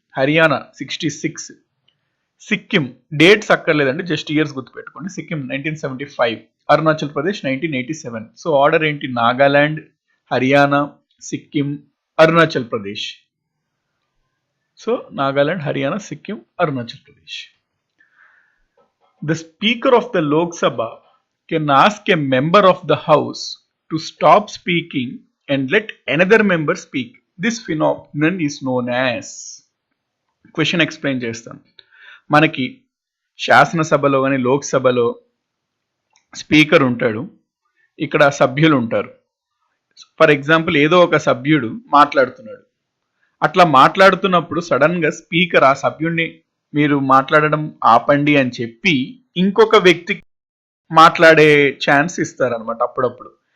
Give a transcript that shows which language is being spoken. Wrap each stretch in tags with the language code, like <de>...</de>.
<te>Haryana 66, Sikkim dates అక్కర్లేదండి, just years గుర్తుపెట్టుకోండి. Sikkim 1975, Arunachal Pradesh 1987. So order ఏంటి? Nagaland, Haryana, Sikkim, Arunachal Pradesh. So Nagaland, Haryana, Sikkim, Arunachal Pradesh.</te> <en>The Speaker of the Lok Sabha can ask a member of the House to stop speaking and let another member speak. This phenomenon is known as. Question explain చేస్తాను.</en> <te>మనకి శాసనసభలో కానీ లోక్సభలో speaker ఉంటాడు, ఇక్కడ సభ్యులు ఉంటారు. ఫర్ ఎగ్జాంపుల్ ఏదో ఒక సభ్యుడు మాట్లాడుతున్నాడు. అట్లా మాట్లాడుతున్నప్పుడు సడన్గా స్పీకర్ ఆ సభ్యుడిని మీరు మాట్లాడడం ఆపండి అని చెప్పి ఇంకొక వ్యక్తికి మాట్లాడే ఛాన్స్ ఇస్తారనమాట అప్పుడప్పుడు.</te>